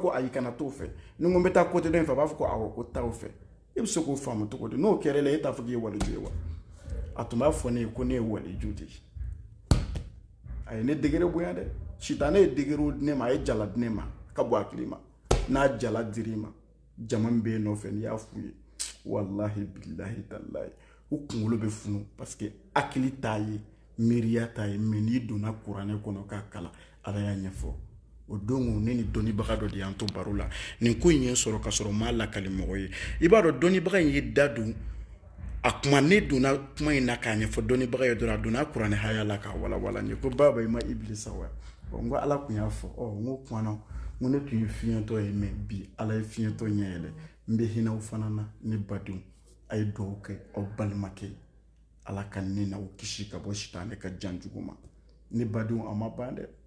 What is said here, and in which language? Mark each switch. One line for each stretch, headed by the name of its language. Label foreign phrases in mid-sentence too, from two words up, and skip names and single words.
Bambara: ko ayi kana t'o fɛ ni n ko n bɛ taa côté dɔ in fɛ a b'a fɔ ko awɔ ko taa o fɛ e bɛ se k'o faamu cogo di n'o kɛra la e t'a fɔ k'i ye waliju ye wa a tun b'a fɔ ne ye ko ne ye waliju de ye a ye ne degré bonya dɛ sitanɛ ye degré di ne ma a ye jala di ne ma ka bɔ hakili ma n'a jala dir'i ma jama min bɛ yen nɔfɛ n'i y'a f'u ye
Arabic: والله بالله تالله
Bambara: u kunkolo bɛ funu parce que hakili t'a ye miiriya t'a ye mais n'i donna kuranɛ kɔnɔ k'a kalan Ala y'a ɲɛfɔ o don ne ni dɔnnibaga dɔ de y'an to baro la nin ko in ye sɔrɔ ka sɔrɔ m'a lakali mɔgɔ ye i b'a dɔn dɔnnibaga in ye da don a kuma ne donna kuma in na k'a ɲɛfɔ dɔnnibaga ye dɔrɔn a donna kuranɛ haya la k'a walawala n ye ko baba i ma Ibilisa wa n ko Ala tun y'a fɔ n ko kumana n ko ne tun ye fiɲɛtɔ ye mais bi Ala ye fiɲɛtɔ ɲɛ yɛlɛ n bɛ hinɛ aw fana na ne badenw a ye dugawu kɛ aw balimakɛ Ala ka ne n'aw kisi ka bɔ sitanɛ ka jan jugu ma ne badenw a ma ban dɛ